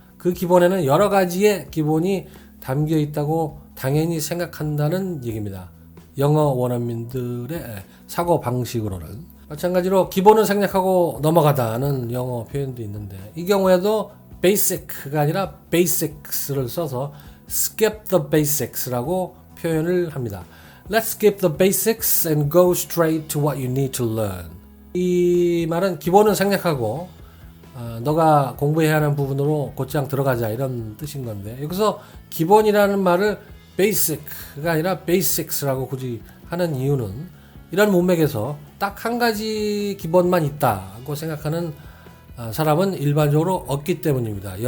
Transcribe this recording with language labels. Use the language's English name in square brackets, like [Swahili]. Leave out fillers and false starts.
[Korean] 그 기본에는 여러 가지의 기본이 담겨 있다고 당연히 생각한다는 얘기입니다. 영어 원어민들의 사고 방식으로는. 마찬가지로 기본을 생략하고 넘어가다는 영어 표현도 있는데 이 경우에도 basic가 아니라 basics를 써서 [English] skip the basics [Korean] 라고 표현을 합니다. [English] Let's skip the basics and go straight to what you need to learn. [Korean] 이 말은 기본은 생략하고 너가 공부해야 하는 부분으로 곧장 들어가자 이런 뜻인 건데 여기서 기본이라는 말을 basic가 아니라 basics라고 굳이 하는 이유는 이런 문맥에서 딱 한 가지 기본만 있다고 생각하는 사람은 일반적으로 없기 때문입니다.